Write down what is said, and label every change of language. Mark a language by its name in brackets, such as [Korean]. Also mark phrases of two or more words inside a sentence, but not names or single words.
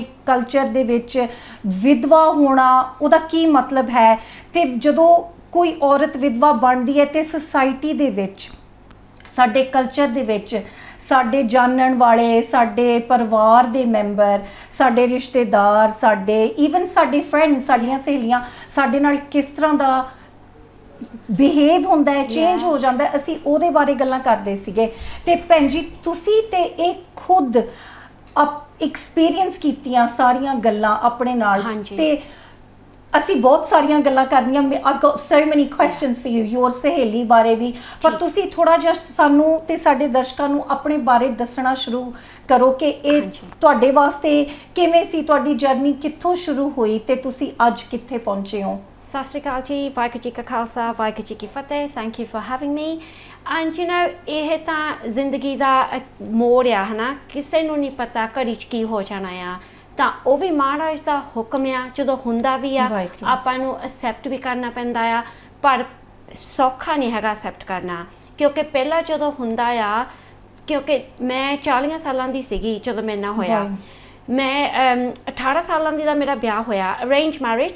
[Punjabi] ਕਲਚਰ ਦੇ ਵਿਚ ਵਿਧਵਾ ਹੋਣਾ ਉਹਦਾ ਕੀ ਮਤਲਬ ਹੈ, ਤੇ ਜਦੋਂ ਕੋਈ ਔਰਤ ਵਿਧਵਾ ਬਣਦੀ ਹੈ ਤੇ ਸੋਸਾਇਟੀ ਦੇ ਵਿਚ ਸਾਡੇ ਕਲਚਰ ਦੇ ਵਿਚ ਸਾਡੇ ਜਾਣਨ ਵਾਲੇ ਸਾਡੇ ਪਰਿਵਾਰ ਦੇ ਮੈਂਬਰ ਸਾਡੇ ਰਿਸ਼ਤੇਦਾਰ ਸਾਡੇ ਈਵਨ ਸਾਡੇ ਫ੍ਰੈਂਡਸ ਸਾਡੀਆਂ ਸਹੇਲੀਆਂ ਸਾਡੇ ਨਾਲ ਕਿਸ ਤਰ੍ਹਾਂ ਦਾ ਬਿਹੇਵ ਹੁੰਦਾ ਹੈ, ਚੇਂਜ ਹੋ ਜਾਤਾ ਹੈ, ਅਸੀਂ ਉਹਦੇ ਬਾਰੇ ਗੱਲਾਂ ਕਰਦੇ ਸੀਗੇ। ਤੇ ਭੈਣ ਜੀ ਤੁਸੀਂ ਤੇ ਏਕ ਖੁਦ ਐਕਸਪੀਰੀਅੰਸ ਕੀਤੀਆਂ ਸਾਰੀਆਂ ਗੱਲਾਂ ਆਪਣੇ ਨਾਲ ਤੇ ਅਸੀਂ ਬਹੁਤ ਸਾਰੀਆਂ ਗੱਲਾਂ ਕਰਨੀਆਂ। [English] I've got so many questions for you [Punjabi] ਯੋਰ ਸਹੇਲੀ ਬਾਰੇ ਭੀ, ਪਰ ਤੁਸੀਂ ਥੋੜ੍ਹਾ ਜਿਹਾ ਸਾਨੂੰ ਤੇ ਸਾਡੇ ਦਰਸ਼ਕਾਂ ਨੂੰ ਆਪਣੇ ਬਾਰੇ ਦੱਸਣਾ ਸ਼ੁਰੂ ਕਰੋ ਕਿ ਯੇ ਤੁਹਾਡੇ ਵਾਸਤੇ ਕਿਵੇਂ ਸੀ, ਤੁਹਾਡੀ ਜਰਨੀ ਕਿੱਥੋਂ ਸ਼ੁਰੂ ਹੋਈ ਤੇ ਤੁਸੀਂ ਅੱਜ ਕਿੱਥੇ ਪਹੁੰਚੇ ਹੋ। ਸਤ ਸ੍ਰੀ ਅਕਾਲ ਜੀ, ਵਾਹਿਗੁਰੂ ਜੀ ਕਾ ਖ਼ਾਲਸਾ ਵਾਹਿਗੁਰੂ ਜੀ ਕੀ ਫ਼ਤਹਿ। [English] Thank you for having me. And you know [Punjabi] ਯੇ ਤਾਂ ਜ਼ਿੰਦਗੀ ਦਾ ਮੋੜ ਆ ਹੈ ਨਾ, ਕਿਸੀ ਨੂੰ ਨਹੀਂ ਪਤਾ ਘੜੀ 'ਚ ਕੀ ਹੋ ਜਾਣਾ ਆ, ਤਾਂ ਉਹ ਵੀ ਮਹਾਰਾਜ ਦਾ ਹੁਕਮ ਆ। ਜਦੋਂ ਹੁੰਦਾ ਵੀ ਆ ਆਪਾਂ ਨੂੰ ਅਸੈਪਟ ਵੀ ਕਰਨਾ ਪੈਂਦਾ ਆ, ਪਰ ਸੌਖਾ ਨਹੀਂ ਹੈਗਾ ਅਸੈਪਟ ਕਰਨਾ, ਕਿਉਂਕਿ ਪਹਿਲਾਂ ਜਦੋਂ ਹੁੰਦਾ ਆ, ਕਿਉਂਕਿ ਮੈਂ 40 ਸਾਲਾਂ ਦੀ ਸੀਗੀ ਜਦੋਂ ਮੇਰੇ ਨਾਲ ਹੋਇਆ। ਮੈਂ 18 ਸਾਲਾਂ ਦੀ ਦਾ ਮੇਰਾ ਵਿਆਹ ਹੋਇਆ, ਅਰੇਂਜ ਮੈਰਿਜ।